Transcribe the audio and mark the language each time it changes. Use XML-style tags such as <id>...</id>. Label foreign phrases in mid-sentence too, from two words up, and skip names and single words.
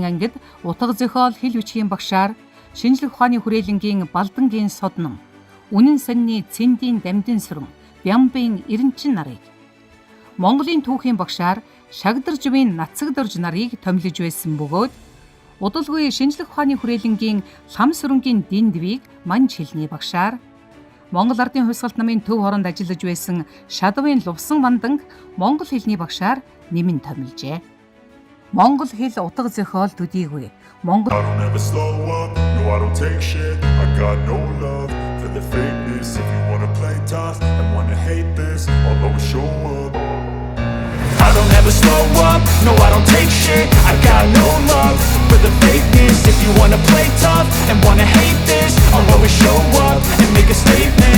<mn>ангид утга зохиол хэл бичгийн багшаар шинжлэх ухааны хүрээлэнгийн Балдангийн Содном, Үнэн сонины Цэндийн Дамдын сүрэн, Бямбын Эренчин нарыг, Монголын түүхийн багшаар Шагдаржвын Нацагдорж нарыг томилж байсан бөгөөд удалгүй шинжлэх ухааны хүрээлэнгийн Лам сүрэнгийн Диндвийг Манж хэлний багшаар Монгол Ардын хувьсгалт намын төв хороонд ажиллаж байсан Шадвын Лувсан Ванданг монгол хэлний багшаар нэмэн томилжээ. Монгол хэл утга зохиол төдийгүй Монгол</mn> <en>I don't ever slow up, no I don't take shit. I got no love for the fakeness. If you wanna play tough and wanna hate this, I'll always show up and make a statement.</en>